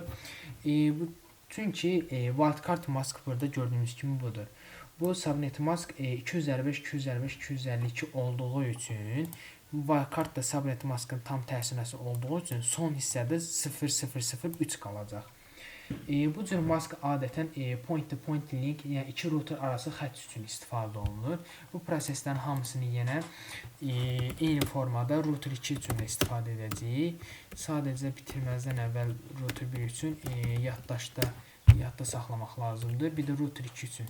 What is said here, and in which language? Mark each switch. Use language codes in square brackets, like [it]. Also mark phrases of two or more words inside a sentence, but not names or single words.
[az] Çünki [en] wildcard mask [az] burada gördüyümüz kimi budur. Bu [en] subnet mask [az] 255.255.252 olduğu üçün wildcard da subnet maskın tam tərsinəsi olduğu üçün son hissədə 0.0.0.3 qalacaq. Bu cür mask adətən [en] point-to-point link, [az] yəni iki router arası xətt üçün istifadə olunur. Bu proseslərin hamısını yenə eyni formada router 2 üçün də istifadə edəcəyik. Sadəcə bitirməzdən əvvəl router 1 üçün yadda saxlamaq lazımdır. Bir də router 2 üçün.